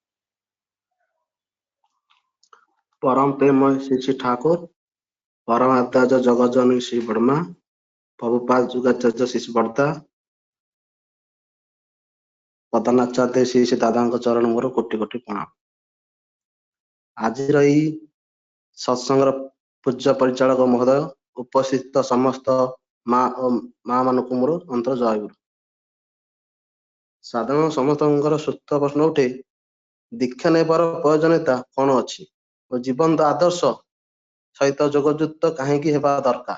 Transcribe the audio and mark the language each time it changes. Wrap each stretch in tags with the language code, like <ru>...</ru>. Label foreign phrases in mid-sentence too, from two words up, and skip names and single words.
<or>ପରମ ପ୍ରେମ ଶ୍ରୀ ଶ୍ରୀ ଠାକୁର ପରମ ଆଚାର୍ଯ୍ୟ ଜଗଜ୍ଜନନୀ ଶ୍ରୀ ବର୍ମା ପ୍ରଭୁପାଦ ଯୁଗାଚାର୍ଯ୍ୟ ଶ୍ରୀ ବର୍ତା ପ୍ରଧାନାଚାର୍ଯ୍ୟ ଶ୍ରୀ ଶ୍ରୀ ଦାଦା ଚରଣ ମୋର କୋଟି କୋଟି ପ୍ରଣାମ। ଆଜ ସତ୍ସଙ୍ଗ ପୂଜ୍ୟ ପରିଚାଳକ ମହୋଦୟ, ଉପସ୍ଥିତ ସମସ୍ତ ମା ମାନଙ୍କୁ ମୋର ଅନ୍ତର ଜୟଗୁରୁ। ସାଧାରଣ ସମସ୍ତଙ୍କର ସୁସ୍ଥ ପ୍ରଶ୍ନ ଉଠେ, ଦୀକ୍ଷା ନେବାର ପ୍ରୟୋଜନୀୟତା କଣ ଅଛି ଓ ଜୀବନ୍ତ ଆଦର୍ଶ ସହିତ ଯୋଗଯୁକ୍ତ କାହିଁକି ହେବା ଦରକାର?</or>